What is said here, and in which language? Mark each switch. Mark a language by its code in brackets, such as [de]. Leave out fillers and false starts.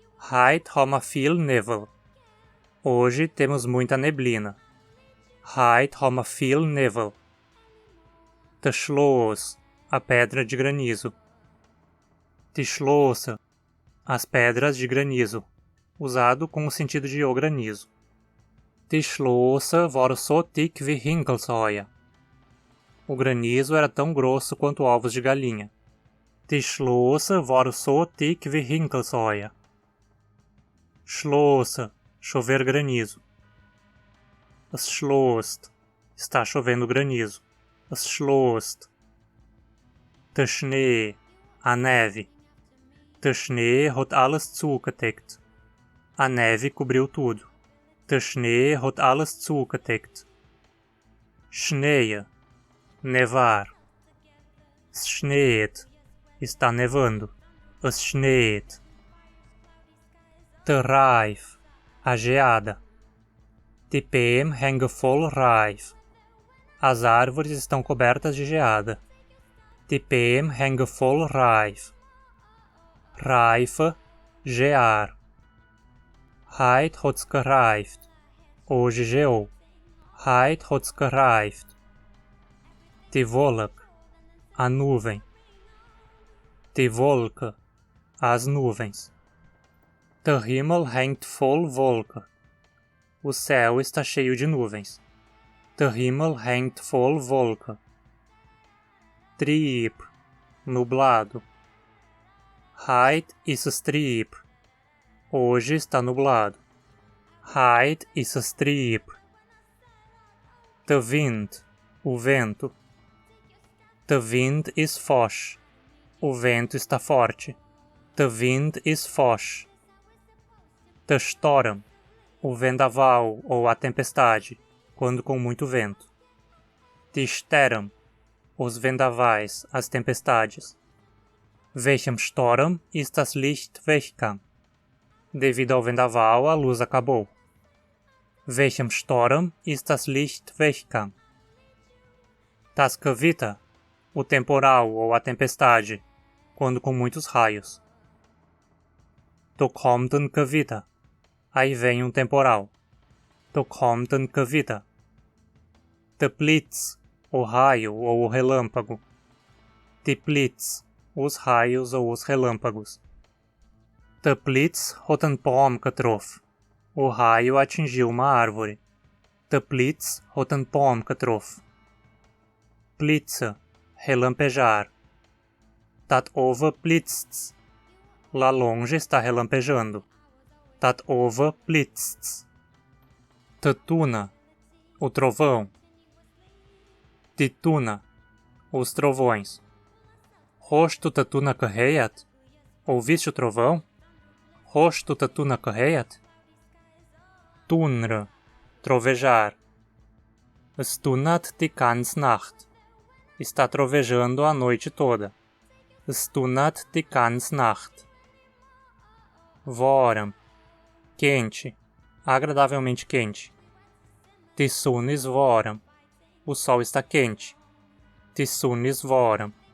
[de] Heute haben wir viel Nebel. [pt] Hoje temos muita neblina. [de] Heute haben wir viel Nebel. De Schloss, [pt] a pedra de granizo. [de] Die Schlosse, [pt] as pedras de granizo, usado com o sentido de o granizo. [de] Die Schlosse waren so dick wie Hinkelsäue. [pt] O granizo era tão grosso quanto ovos de galinha. [de] Die Schlosse waren so dick wie Hinkelsäue. [pt] Schlosse, chover granizo. [de] Es schlost, [pt] está chovendo granizo. [de] Es schlost. Der Schnee, [pt] a neve. [de] Der Schnee hat alles zugedeckt. [pt] A neve cobriu tudo. [de] Der Schnee hat alles zugedeckt. [pt] Schneeën, nevar. [de] Es schneet, [pt] está nevando. [de] Es schneet. Der Reif, [pt] a geada. [de] Die Bäume hängen voll Reif. [pt] As árvores estão cobertas de geada. [de] Die Bäume hängen voll Reif. Reife, gear. Heute hat's gereift. [pt] Hoje geou. [de] Heute hat's gereift. Die Wolke, [pt] a nuvem. [de] Die Wolke, [pt] as nuvens. [de] Der Himmel hängt voll Wolke. [pt] O céu está cheio de nuvens. [de] Der Himmel hängt voll Wolke. Trieb, nublado. Heute ist es trieb. [pt] Hoje está nublado. [de] Heute ist es trieb. Der Wind, [pt] o vento. [de] Der Wind ist forsch. [pt] O vento está forte. [de] Der Wind ist forsch. Der Sturm, [pt] o vendaval ou a tempestade, quando com muito vento. [de] Die Stürme, [pt] os vendavais, as tempestades. [de] Welchem Sturm ist das Licht weggegangen? [pt] Devido ao vendaval, a luz acabou. [de] Welchem Sturm ist das Licht weggegangen? Das Gewitter, [pt] o temporal ou a tempestade, quando com muitos raios. [de] Da kommt ein Gewitter. [pt] Aí vem temporal. [de] Da kommt ein Gewitter. Der Blitz, [pt] o raio ou o relâmpago. [de] Die Blitz, [pt] os raios ou os relâmpagos. [de] Der Blitz hat einen Baum getroffen. [pt] O raio atingiu uma árvore. [de] Der Blitz hat einen Baum getroffen. Blitze, relampejar. Dat over blitzt's. [pt] Lá longe está relampejando. [de] Dat over blitzt's. De tuna, [pt] o trovão. [de] Die tuna, [pt] os trovões. [de] Hast du de tuna gehört? [pt] Ouviste o trovão? [de] Hast du de tuna gehört? Tunre, trovejar. Es tunat die ganze Nacht. [pt] Está trovejando a noite toda. [de] Es tunat die ganze Nacht. Warm, [pt] quente, agradavelmente quente. [de] Die Sonne ist warm. [pt] O sol está quente. [de] Die Sonne ist warm.